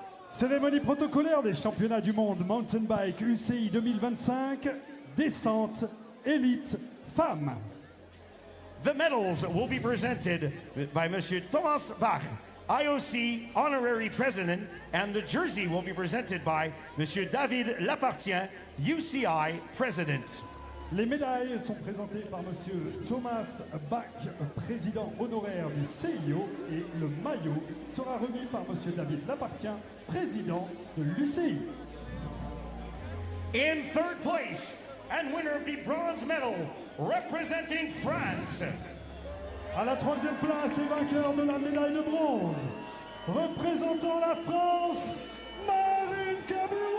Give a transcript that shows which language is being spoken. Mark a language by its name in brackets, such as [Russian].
[French] Cérémonie protocolaire des championnats du monde mountain bike UCI 2025, descente, élite, femmes. [English] The medals will be presented by Monsieur Thomas Bach, IOC Honorary President, and the jersey will be presented by Monsieur David Lapartien, UCI President. [French] Les médailles sont présentées par Monsieur Thomas Bach, président honoraire du CIO, et le maillot sera remis par Monsieur David Lapartien, président de l'UCI. [English] In third place and winner of the bronze medal, representing France. [French] À la troisième place et vainqueur de la médaille de bronze, représentant la France, Marine Cabirou.